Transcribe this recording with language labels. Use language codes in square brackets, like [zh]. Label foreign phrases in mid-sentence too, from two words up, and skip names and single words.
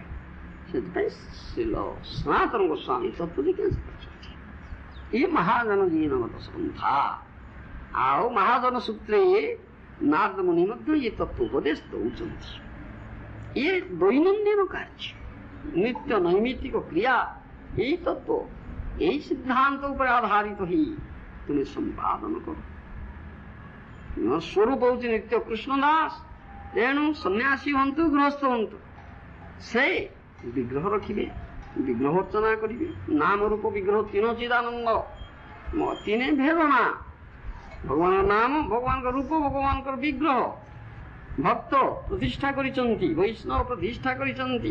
[or] ସେଥିପାଇଁ ଶ୍ରୀଲ ସନାତନ ଗୋସ୍ୱାମୀ ତତ୍ତ୍ୱ ଜିଜ୍ଞାସା କରିଛନ୍ତି। ଏ ମହାଜନ ଜୀବନଗତ ସନ୍ଥା। ଆଉ ମହାଜନ ସୂତ୍ରେ ନାରଦ ମୁନି ମଧ୍ୟ ଏ ତତ୍ତ୍ୱ ଉପଦେଶ ଦେଉଛନ୍ତି। ଏ ଦୈନନ୍ଦିନ କାର୍ଯ୍ୟ, ନିତ୍ୟ ନୈମିତ୍ତିକ କ୍ରିୟା, ଏଇ ତତ୍ତ୍ୱ, ଏଇ ସିଦ୍ଧାନ୍ତ ଉପରେ ଆଧାରିତ ହୋଇ ତୁମେ ସମ୍ପାଦନ କର। ସ୍ୱରୂପ ହେଉଛି ନିତ୍ୟ କୃଷ୍ଣ ଦାସ, ତେଣୁ ସନ୍ନ୍ୟାସୀ ହୁଅନ୍ତୁ, ଗୃହସ୍ଥ ହୁଅନ୍ତୁ, ସେ ବିଗ୍ରହ ରଖିବେ, ବିଗ୍ରହ ଅର୍ଚ୍ଚନା କରିବେ। ନାମ ରୂପ ବିଗ୍ରହ ତିନ ଚିଦାନନ୍ଦ, ତିନେ ଭେଦନା, ଭଗବାନଙ୍କ ନାମ, ଭଗବାନଙ୍କ ରୂପ, ଭଗବାନଙ୍କର ବିଗ୍ରହ ଭକ୍ତ ପ୍ରତିଷ୍ଠା କରିଛନ୍ତି, ବୈଷ୍ଣବ ପ୍ରତିଷ୍ଠା କରିଛନ୍ତି।